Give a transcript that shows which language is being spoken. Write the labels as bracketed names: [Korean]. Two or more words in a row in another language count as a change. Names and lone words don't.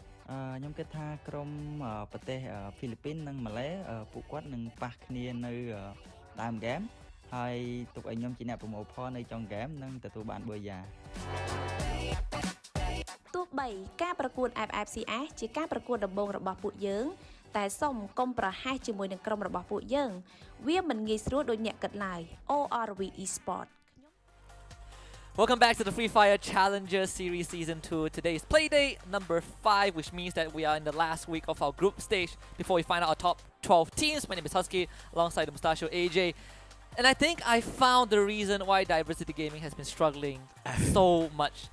[Khmer] ខ្ញុំគិតថាក្រុមប្រទេសហ្វីលីពីននិងម៉ាឡេពួកគាត់នឹងប៉ះគ្នានៅដើមហ្គេមហើយទុកឲ្យខ្ញុំជាអ្នកប្រមូលផលនៅចុងហ្គេមនិងទទួលបានប៊ឺយ៉ា ទោះបីការប្រកួត FFCS ជាការប្រកួតដំបូងរបស់ពួកយើងតែសូមកុំប្រហែសជាមួយនឹងក្រុមរបស់ពួកយើងវាមិនងាយស្រួលដូចអ្នកគិតឡើយ ORV Esport [English] Welcome back to the Free Fire Challenger Series Season 2. Today is Playdate number 5, which means that we are in the last week of our group stage before we find out our top 12 teams. My name is Husky, alongside the Mustachio AJ. And I think I found the reason why Diversity Gaming has been struggling so much.